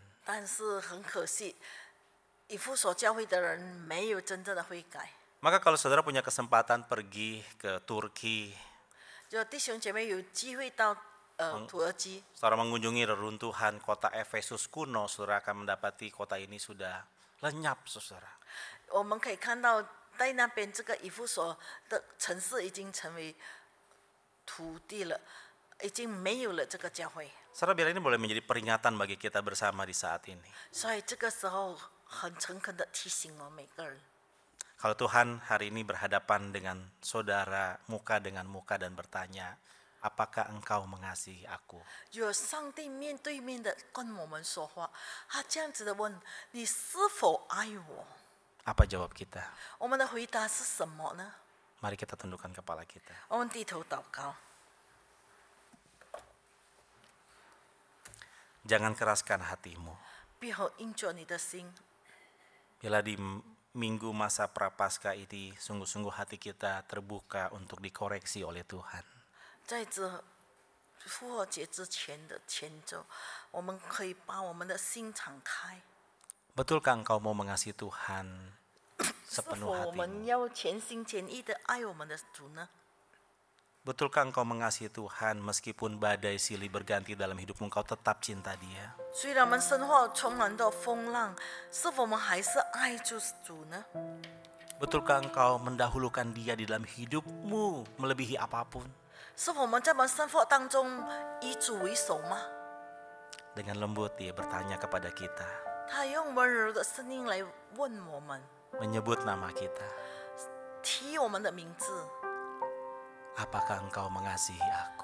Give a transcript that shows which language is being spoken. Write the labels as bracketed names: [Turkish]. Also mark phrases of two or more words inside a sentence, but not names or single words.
[Chinese] 但是很可惜，以弗所教会的人没有真正的悔改。 [Indonesian] Maka kalau saudara punya kesempatan pergi ke Turki, [Chinese] 就弟兄姐妹有机会到土耳其， [Indonesian] saudara mengunjungi reruntuhan kota Efesus kuno, saudara akan mendapati kota ini sudah lenyap, saudara. [Chinese] 我们可以看到在那边这个以弗所的城市已经成为土地了，已经没有了这个教会。 [Indonesian] Saudara, biar ini boleh menjadi peringatan bagi kita bersama di saat ini. [Chinese] 所以这个时候很诚恳的提醒我们每个人， [Indonesian] Kalau Tuhan hari ini berhadapan dengan saudara muka dengan muka dan bertanya, apakah engkau mengasihi aku? [Chinese] 如果上帝面对面的跟我们说话，他这样子的问你是否爱我？ [Indonesian] Apa jawab kita? [Chinese] 我们的回答是什么呢？ [Indonesian] Mari kita tundukkan kepala kita. [Chinese] 我们低头祷告， [Indonesian] Jangan keraskan hatimu. [Chinese] 不要硬着你的心。 [Indonesian] Bila di minggu masa prapaskah ini sungguh-sungguh hati kita terbuka untuk dikoreksi oleh Tuhan. [Chinese] 在这复活节之前的前周，我们可以把我们的心敞开。 [Indonesian] Betulkah engkau mau mengasihi Tuhan [Chinese] 是否 [Indonesian] sepenuh [Chinese] 我们 [Indonesian] hatimu? [Chinese] 要全心全意的爱我们的主呢？ [Indonesian] Betulkah engkau mengasihi Tuhan meskipun badai silih berganti dalam hidupmu, engkau tetap cinta Dia? [Chinese] 虽然我们生活充满着风浪，是否我们还是爱主主呢？ [Indonesian] Betulkah engkau mendahulukan Dia di dalam hidupmu melebihi apapun? [Chinese] 是否我们在我们生活当中以主为首吗？ [Indonesian] Dengan lembut Dia bertanya kepada kita, [Chinese] 他用温柔的声音来问我们， [Indonesian] menyebut nama kita. [Chinese] 提我们的名字， [Indonesian] Apakah engkau mengasihi aku?